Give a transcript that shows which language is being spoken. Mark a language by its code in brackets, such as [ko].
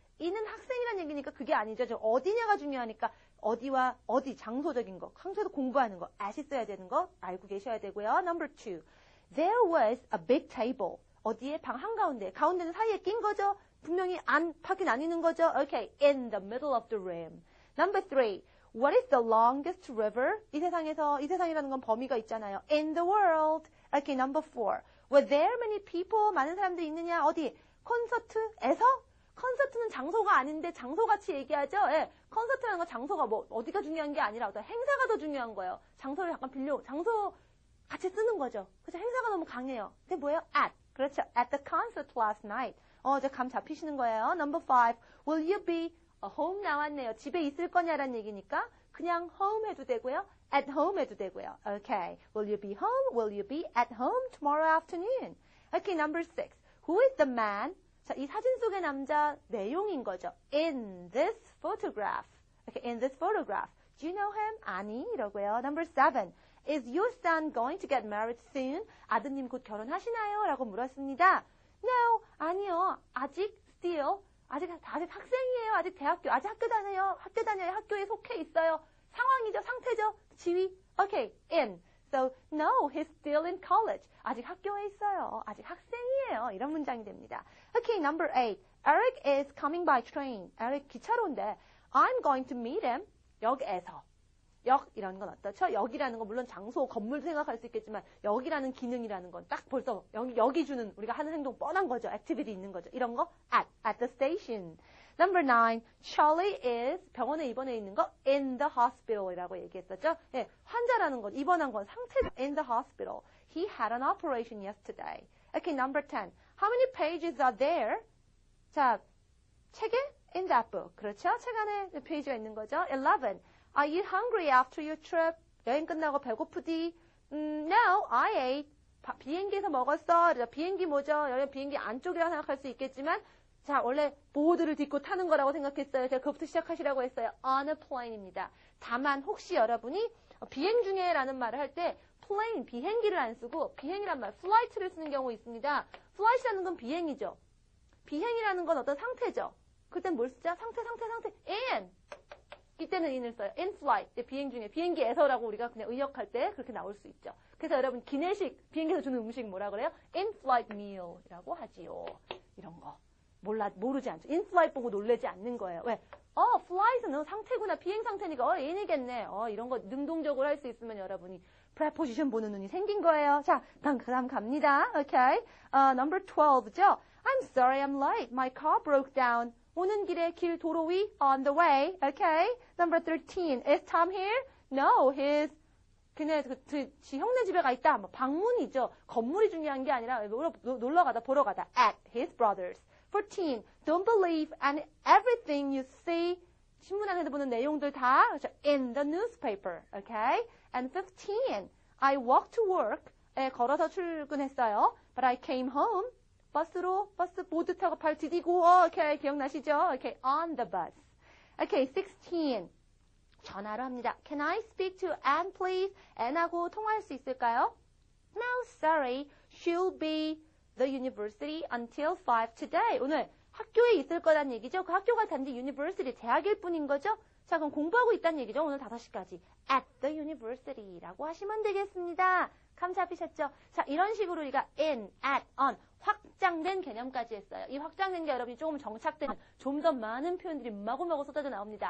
[ko] 이는 학생이라는 얘기니까 그게 아니죠. 저 어디냐가 중요하니까 어디와 어디, 장소적인 거, 항소에서 공부하는 거, at이 써야 되는 거 알고 계셔야 되고요. [en] Number 2. There was a big table. [ko] 어디에? 방 한가운데. 가운데는 사이에 낀 거죠. 분명히 밖에 나뉘는 거죠. [en] Okay, in the middle of the room. Number 3. What is the longest river? [ko] 이 세상이라는 건 범위가 있잖아요. [en] In the world. Okay, number 4. Were there many people? [ko] 많은 사람들이 있느냐? 어디? 콘서트에서? 콘서트는 장소가 아닌데 장소같이 얘기하죠? 콘서트라는 건 장소가 어디가 중요한 게 아니라 어떤 행사가 더 중요한 거예요. 장소를 잠깐 장소 같이 쓰는 거죠. 그래서 행사가 너무 강해요. 근데 뭐예요? at. 그렇죠. [en] At the concert last night. [ko] 이제 감 잡히시는 거예요. [en] Number 5. Will you be home [ko] 나왔네요. 집에 있을 거냐라는 얘기니까 그냥 home 해도 되고요. at home 해도 되고요. [en] Okay. Will you be home? Will you be at home tomorrow afternoon? Okay, number 6. Who is the man? [ko] 자, 이 사진 속의 남자 내용인 거죠. [en] In this photograph. Okay, in this photograph. Do you know him? [ko] 아니, 이러고요. [en] Number 7. Is your son going to get married soon? [ko] 아드님 곧 결혼하시나요? [en] 라고 물었습니다. No, 아니요. 아직 [ko] still 아직 학생이에요. 아직 대학교, 아직 학교 다녀요. 학교에 속해 있어요. 상황이죠, 상태죠, 지위. Okay, in. [en] So, no, he's still in college. [ko] 아직 학교에 있어요. 아직 학생이에요. 이런 문장이 됩니다. Okay, number 8. [en] Eric is coming by train. Eric [ko] 기차로 온대. [en] I'm going to meet him. 역에서. [ko] 역이라는 건 어떻죠? 역이라는 건 물론 장소, 건물도 생각할 수 있겠지만 역이라는 기능이라는 건 딱 벌써 여기 주는 우리가 하는 행동 뻔한 거죠. 액티비티 있는 거죠. 이런 거 [en] at the station. Number 9. [ko] Charlie is 병원에 입원해 있는 거 in the hospital이라고 얘기했었죠. 예, 환자라는 건 입원한 건 상태죠. [en] In the hospital. He had an operation yesterday. Okay, number 10. How many pages are there? [ko] 자, 책에 [en] in that book. [ko] 그렇죠? 책 안에 페이지가 있는 거죠. 11. [en] Are you hungry after your trip? [ko] 여행 끝나고 배고프디? [en] No, I ate. [ko] 비행기에서 먹었어. 비행기 뭐죠? 여기 비행기 안쪽이라고 생각할 수 있겠지만 자, 원래 보호들을 딛고 타는 거라고 생각했어요. 제가 그것부터 시작하시라고 했어요. [en] On a plane입니다. [ko] 다만 혹시 여러분이 비행 중에라는 말을 할 때 plane, 비행기를 안 쓰고 비행이란 말, flight를 쓰는 경우 있습니다. flight이라는 건 비행이죠. 비행이라는 건 어떤 상태죠. 그땐 뭘 쓰죠? 상태. in. 이때는 in을 써요. in flight. 비행 중에, 비행기에서라고 우리가 그냥 의역할 때 그렇게 나올 수 있죠. 그래서 여러분, 기내식, 비행기에서 주는 음식 뭐라 그래요? [en] in flight meal이라고 하지요. [ko] 이런 거. 모르지 않죠. in flight 보고 놀라지 않는 거예요. 왜? flight는 상태구나. 비행 상태니까, in이겠네. 이런 거 능동적으로 할 수 있으면 여러분이 preposition 보는 눈이 생긴 거예요. 자, 다음 갑니다. Okay. Number 12죠. [en] I'm sorry I'm late. My car broke down. [ko] 오는 길에 길 도로 위 on the way. [en] Okay. Number 13. Is Tom here? No, he's [ko] 그네 지 형네 집에 가 있다. 방문이죠. 건물이 중요한 게 아니라 놀러 가다 보러 가다. [en] At his brother's. 14. Don't believe and everything you see. [ko] 신문 안에서 보는 내용들 다 in the newspaper. [en] Okay. And 15. I walked to work. [ko] 걸어서 출근했어요. [en] But I came home. [ko] 버스 보드 타고 발 디디고, okay, 기억나시죠? [en] Okay, on the bus. Okay, 16. [ko] 전화로 합니다. [en] Can I speak to Anne, please? [ko] Anne하고 통화할 수 있을까요? [en] No, sorry. She'll be the university until 5 today. [ko] 오늘 학교에 있을 거란 얘기죠? 그 학교가 단지 university, 대학일 뿐인 거죠? 자, 그럼 공부하고 있다는 얘기죠? 오늘 5시까지. [en] At the university [ko] 라고 하시면 되겠습니다. 감 잡히셨죠? 자, 이런 식으로 우리가 in, at, on 확장된 개념까지 했어요. 이 확장된 게 여러분이 조금 정착되면 좀 더 많은 표현들이 마구마구 쏟아져 나옵니다.